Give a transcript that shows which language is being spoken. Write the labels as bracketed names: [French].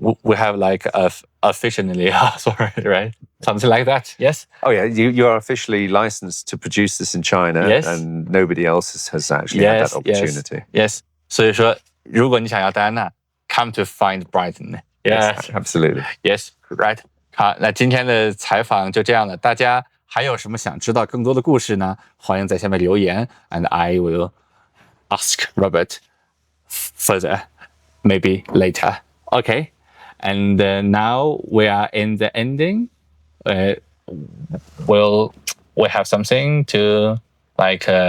[English] We have like officially, sorry, right? Something like that. Yes. Oh yeah, you are officially licensed to produce this in China, and nobody else has actually had that opportunity. Yes. [Chinese] 所以说，如果你想要 Diana, [English] come to find Brighton. Yes, absolutely. Yes, right. [Chinese] 好，那今天的采访就这样了。大家还有什么想知道更多的故事呢？欢迎在下面留言 [English] ，and I will ask Robert further, maybe later. Okay, and now we are in the ending. Will we have something to like?